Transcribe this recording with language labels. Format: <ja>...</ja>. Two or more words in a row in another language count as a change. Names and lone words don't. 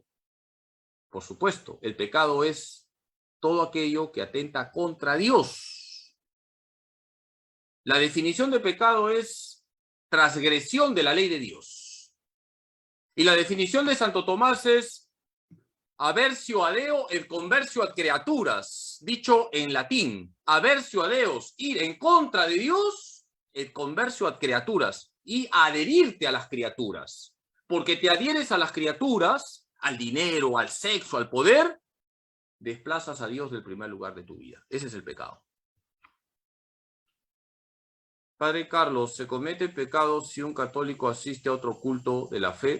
<es>Por supuesto, el pecado es todo aquello que atenta contra Dios. La definición de pecado es transgresión de la ley de Dios. Y la definición de Santo Tomás es</es> <la>aversio a Deo et conversio ad creaturas,</la> <es>dicho en latín,</es> <la>aversio a Deos,</la> <es>ir en contra de Dios,</es> <la>et conversio ad creaturas,</la> <es>y adherirte a las criaturas. Porque te adhieres a las criaturas, al dinero, al sexo, al poder, desplazas a Dios del primer lugar de tu vida. Ese es el pecado. Padre Carlos, ¿se comete pecado si un católico asiste a otro culto de la fe?</es>